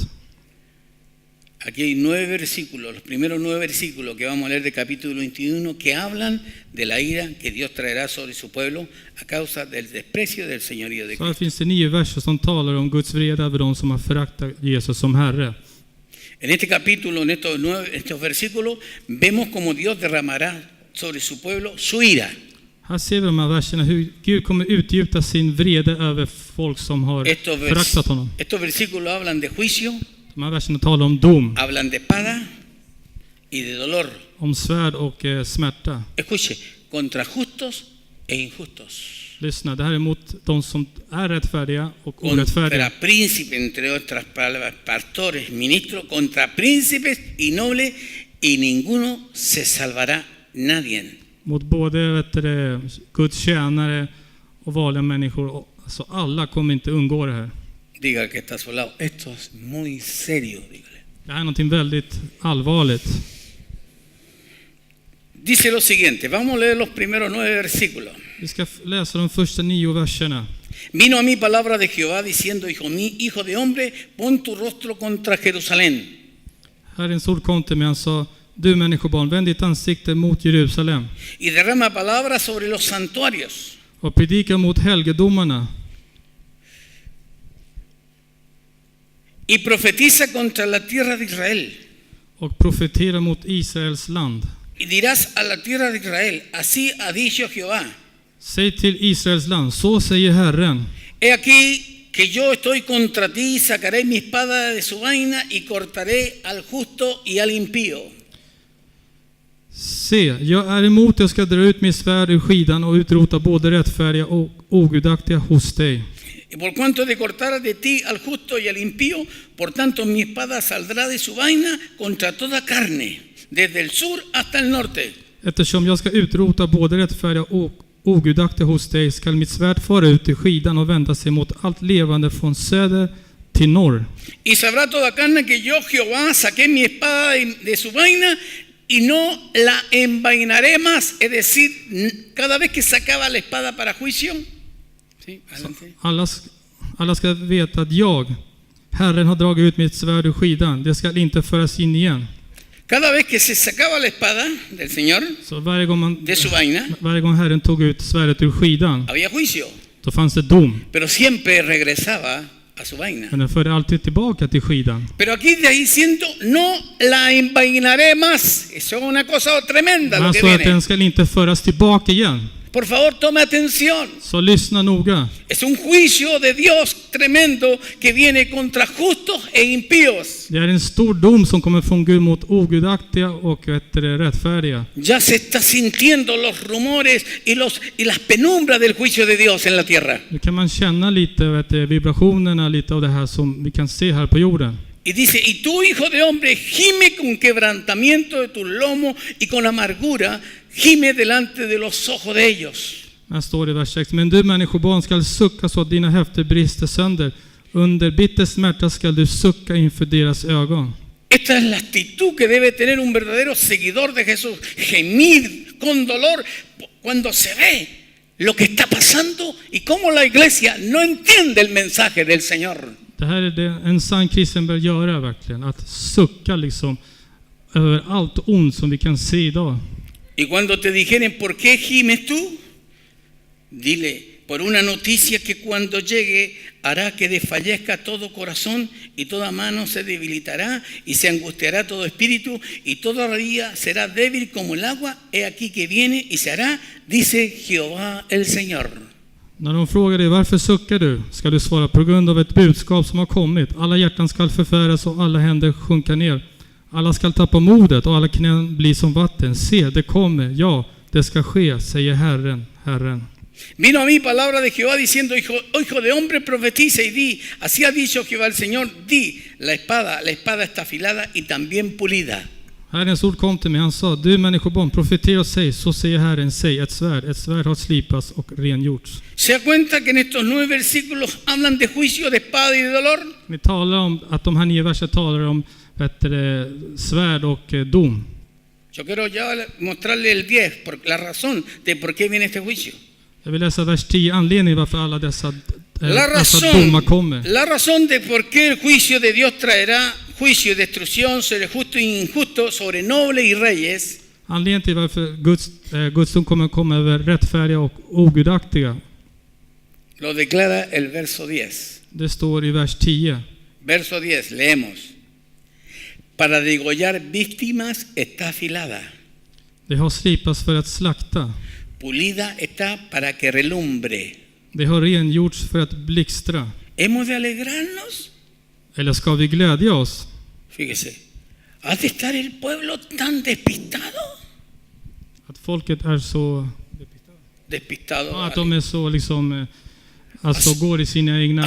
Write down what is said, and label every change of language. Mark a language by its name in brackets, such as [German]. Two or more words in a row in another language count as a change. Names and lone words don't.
[Spanish] Aquí hay 9 versículos, los primeros 9 versículos que vamos a leer del capítulo 21, que hablan de la ira que Dios traerá sobre su pueblo a causa del desprecio del señorío de [Swedish] Så här [Spanish] Cristo. [Swedish] finns det 9 verser som talar om Guds vrede över de som har föraktat Jesus som Herre. [Spanish] En este capítulo, en estos versículos, vemos cómo Dios derramará sobre su pueblo su ira. [Swedish] Här ser vi de här verserna hur Gud kommer utgjuta sin vrede över folk som har föraktat honom. [Spanish] Estos versículos hablan de juicio, [Swedish] De här verserna talar om dom, [Spanish] hablan de espada y de dolor. [Swedish] om svärd och smärta. [Spanish] Escuche, contra justos e injustos. [Swedish] Lyssna, det här är mot de som är rättfärdiga och orättfärdiga. [Spanish] Contra príncipes, entre otras palabras, pastores, ministros, contra príncipes y nobles, y ninguno se salvará, nadie. [Swedish] Mot både Guds tjänare och vanliga människor. Alltså alla kommer inte undgå det här. [Spanish] Diga que está a su lado, esto es muy serio, dígale. [Swedish] Det här är någonting väldigt allvarligt. [Spanish] Dice lo siguiente, vamos a leer los primeros 9 versículos. [Swedish] Vi ska läsa de första 9 verserna. [Spanish] Vino a mí palabra de Jehová diciendo: hijo de hombre, pon tu rostro contra Jerusalén. [Swedish] Herrens ord kom till mig, han sa: du människobarn, vänd ditt ansikte mot Jerusalem [Spanish] Y derrama palabra sobre los santuarios. [Swedish] och predika mot helgedomarna [Spanish] Y profetiza contra la tierra de Israel. [Swedish] och profetera mot Israels land. [Spanish] Y dirás a la tierra de Israel: así ha dicho Jehová. [Swedish] Säg till Israels land, så säger Herren: [Spanish] He aquí que yo estoy contra ti, sacaré mi espada de su vaina y cortaré al justo y al impío. [Swedish] se, jag är emot, jag ska dra ut min svärd ur skidan och utrota både rättfärdiga och ogudaktiga hos dig. [Spanish] Y por cuanto de cortar de ti al justo y al impío, por tanto mi espada saldrá de su vaina contra toda carne, desde el sur hasta el norte. [Swedish] Eftersom jag ska utrota både rättfärdiga och ogudaktiga hos dig, skall mitt svärd fara ut i skidan och vända sig mot allt levande från söder till norr. [Spanish] Y sabrá toda carne que yo, Jehová, saqué mi espada de su vaina y no la envainaré más. Es decir, cada vez que sacaba la espada para juicio. Sí, adelante. [Swedish] Alla ska veta att jag, Herren, har dragit ut mitt svärd ur skidan. Det ska inte föras in igen. [Spanish] Cada vez que se sacaba la espada del Señor [Swedish] Så varje gång, [Spanish] de su vaina, [Swedish] varje gång Herren tog ut svärdet ur skidan, [Spanish] había juicio, [Swedish] då fanns det dom. [Spanish] pero siempre regresaba a su vaina. [Swedish] Men den förde alltid tillbaka till skidan. [Spanish] Pero aquí está diciendo, no la envainaré más. Eso es una cosa tremenda [Swedish] Men [Spanish] lo [Swedish] han [Spanish] que [Swedish] sa att [Spanish] viene. [Swedish] den ska inte föras tillbaka igen. [Spanish] Por favor, tome atención. [Swedish] Så lyssna noga. [Spanish] Es un juicio de Dios tremendo que viene contra justos e impíos. [Swedish] Det är en stor dom som kommer från Gud mot ogudaktiga och rättfärdiga. [Spanish] Ya se está sintiendo los rumores y las penumbras del juicio de Dios en la tierra. [Swedish] Nu kan man känna lite vibrationerna, lite av det här som vi kan se här på jorden. [Spanish] Y dice, y tú, hijo de hombre, gime con quebrantamiento de tu lomo y con amargura, gime delante de los ojos de ellos. [Swedish] Här står det i vers 6. Men du människobarn skall sucka så att dina höfter brister sönder. Under bitter smärta skall du sucka inför deras ögon. [Spanish] Esta es la actitud que debe tener un verdadero seguidor de Jesús. Gemir con dolor cuando se ve lo que está pasando y cómo la iglesia no entiende el mensaje del Señor. [Swedish] Det här är det en sann kristen bör göra verkligen. Att sucka liksom över allt ont som vi kan se idag. [Spanish] Y cuando te dijeren, ¿por qué gimes tú? Dile, por una noticia que cuando llegue hará que desfallezca todo corazón y toda mano se debilitará y se angustiará todo espíritu y toda rodilla será débil como el agua. He aquí que viene y se hará, dice Jehová el Señor. [Swedish] När de frågar dig varför suckar du, ska du svara på grund av ett budskap som har kommit. Alla hjärtan skall förfäras och alla händer sjunka ner. Alla skall tappa modet och alla knän blir som vatten. Se, det kommer, ja, det ska ske, säger Herren, Herren. [Spanish] Vino a mí palabra de Jehová diciendo, hijo de hombre, profetiza y di, así ha dicho Jehová el Señor, di, la espada está afilada y también pulida. [Swedish] Herrens ord kom till mig, han sa, du människobarn, profetera och säg, så säger Herren, säg, ett svärd har slipats och rengjorts. [Spanish] ¿Se da cuenta que en estos 9 versículos hablan de juicio, de espada y de dolor? [Swedish] Vi talar om att de här 9 verser talar om svärd och dom. [Spanish] Yo quiero ya mostrarle el 10, la razón de por qué viene este juicio. [Swedish] Jag vill läsa vers 10, anledningen varför alla dessa [Spanish] La [Swedish] domar kommer. [Spanish] razón de por qué el juicio de Dios traerá juicio y destrucción sobre justo e injusto, sobre nobles y reyes. [Swedish] Anledningen till varför Guds dom kommer komma över rättfärdiga och ogudaktiga. [Spanish] Lo declara el verso 10. [Swedish] Det står i vers 10. [Spanish] Verso 10, leemos. Para degollar víctimas está afilada. [Swedish] Det har slipats för att slakta. [Spanish] Pulida está para que relumbre. [Swedish] Det har rengjorts för att blixtra. [Spanish] ¿Hemos de alegrarnos? [Swedish] Eller ska vi glädja oss? [Spanish] Fíjese, ¿ha de estar el pueblo tan despistado? [Swedish] Att folket är så... [Spanish] Despistado. [Swedish] Ja, att de är så liksom... Alltså går i sina egna...